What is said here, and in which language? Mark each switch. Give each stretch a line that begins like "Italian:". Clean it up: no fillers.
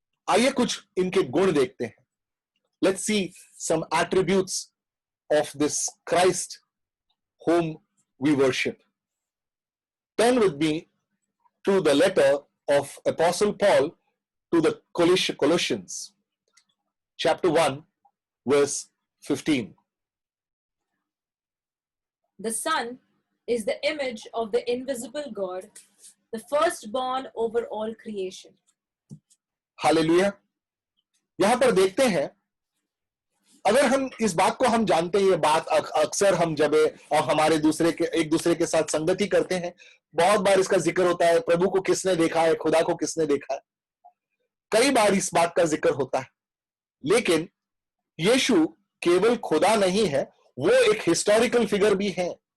Hindi: आइए कुछ इनके गुण देखते हैं।
English: Let's see some attributes of this Christ whom we worship. Turn with me to the letter of Apostle Paul to the Colossians, chapter 1, verse 15. The Son is the image of the invisible God, the firstborn over all creation.
Hindi: Hallelujah. यहां पर देखते हैं, अगर हम इस बात को हम जानते हैं, ये बात अक्सर हम जब और हमारे एक दूसरे के साथ संगति करते हैं, बहुत बार इसका जिक्र होता है, प्रभु को किसने देखा है, खुदा को किसने देखा है। कई बार इस बात का जिक्र होता है, लेकिन यीशु केवल खुदा नहीं है, वो एक हिस्टोरिकल फिगर भी है।